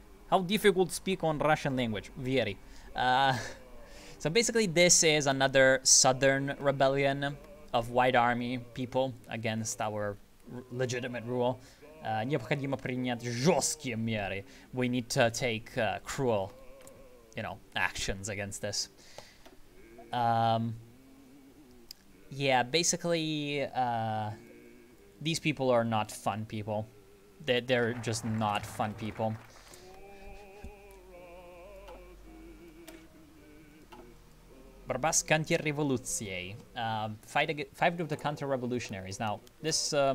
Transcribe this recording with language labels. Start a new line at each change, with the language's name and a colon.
English: How difficult to speak on Russian language? Very. So basically this is another southern rebellion of White Army people against our legitimate rule.
Russian: Необходимо принять жесткие меры.
English: We need to take cruel, actions against this. Yeah, basically, these people are not fun people. They're just not fun people.
Russian: Борьба с контрреволюцией.
English: Fight with the counter-revolutionaries. Now, this...